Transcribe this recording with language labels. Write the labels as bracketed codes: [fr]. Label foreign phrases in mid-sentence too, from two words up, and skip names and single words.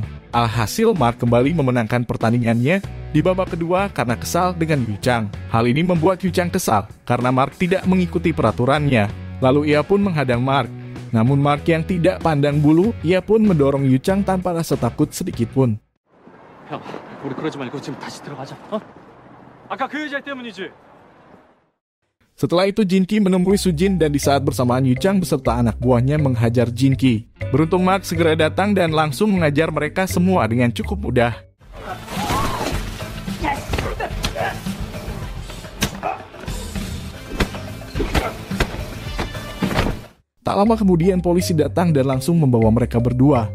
[id] Alhasil Mark kembali memenangkan pertandingannya di babak kedua karena kesal dengan Yu Chang. Hal ini membuat Yu Chang kesal karena Mark tidak mengikuti peraturannya. Lalu ia pun menghadang Mark. Namun Mark yang tidak pandang bulu, ia pun mendorong Yu Chang tanpa rasa takut sedikit pun. [ko] 형, 우리 그러지 말고 지금 다시 들어가자. 어? 아까 그 여자 때문이지. [id] Setelah itu Jinki menemui Sujin dan di saat bersamaan Yu Chang beserta anak buahnya menghajar Jinki. Beruntung Mark segera datang dan langsung mengajar mereka semua dengan cukup mudah. Tak lama kemudian polisi datang dan langsung membawa mereka berdua.